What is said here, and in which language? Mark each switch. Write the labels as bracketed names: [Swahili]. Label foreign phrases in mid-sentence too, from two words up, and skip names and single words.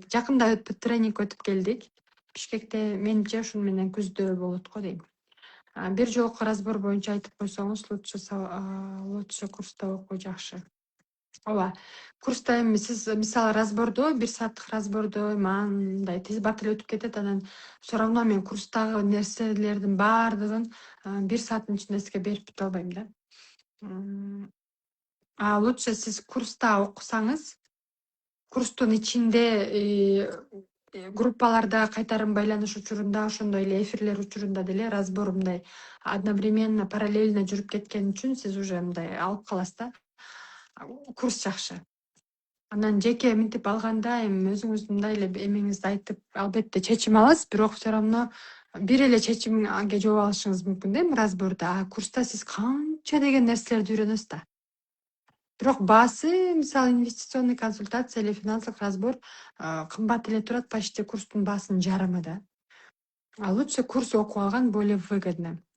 [Kyrgyz] Жакында тренинг өтүп келдик. Бишкекте менимче ушун менен күздө болот го дейм. Бир жолку разбор боюнча айтып койсоңуз, лучше курста окуу жакшы. Ооба. Курста эми сиз мисалы разбордо, 1 сааттык разбордо мындай тез бат эле өтүп кетет. Анан [Russian] все равно [Kyrgyz] мен курстагы нерселердин баардыгын 1 сааттын ичинде сизге берип бүтө албайм да. Лучше сиз курста окусаңыз, курстун ичинде группаларда кайтарым байланыш учурунда, ошондой эле эфирлер учурунда деле разбор мындай [Russian] одновременно, параллельно [Kyrgyz] жүрүп кеткен үчүн сиз уже мындай алып каласыз да. Курс жакшы. Анан жеке мынтип алганда эми өзүңүз мындай эле эмеңизди айтып, албетте чечим аласыз, бирок [Russian] все равно [Kyrgyz] бир эле чечимге жооп алышыңыз мүмкүн да эми разбордо. Курста сиз канча деген нерселерди үйрөнөсүз да. Бирок баасы, мисалы, [Russian] инвестиционный консультация или [Kyrgyz] финансылык разбор кымбат эле турат, почти курстун баасынын жарымы да. Лучше курс окуп алган [Russian] более выгодно.